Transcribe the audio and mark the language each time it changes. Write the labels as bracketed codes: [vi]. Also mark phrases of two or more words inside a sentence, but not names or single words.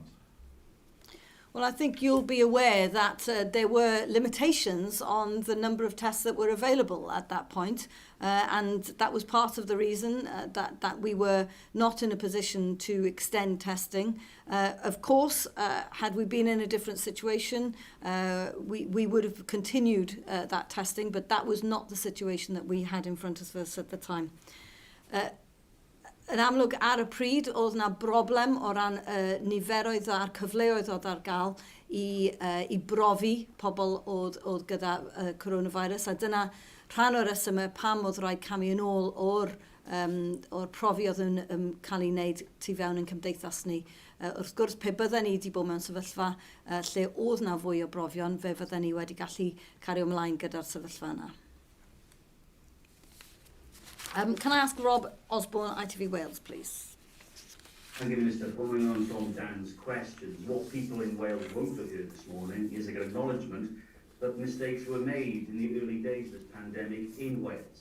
[en] Well, I think you'll be aware that there were limitations on the number of tests that were available at that point, and that was part of the reason that we were not in a position to extend testing. Of course, had we been in a different situation, we would have continued that testing, but that was not the situation that we had in front of us at the time. [cy] Yn amlwg ar y pryd, oedd yna broblem o ran niferoedd a'r cyfleoedd oedd ar gael i brofi pobl oedd gyda coronavirus, a dyna rhan o'r resymau pam oedd rhaid camu yn ôl o'r profi oedd yn cael ei wneud tu fewn yn cymdeithas ni. Wrth gwrs, pe bydden ni wedi bod mewn sefyllfa lle oedd na fwy o brofion, fe fydden ni wedi gallu cario ymlaen gyda'r sefyllfa yna. [en] Can I ask Rob Osborne, ITV Wales, please? Thank you, Minister. Following on from Dan's questions, what people in Wales won't have heard this morning is an acknowledgement that mistakes were made in the early days of the pandemic in Wales.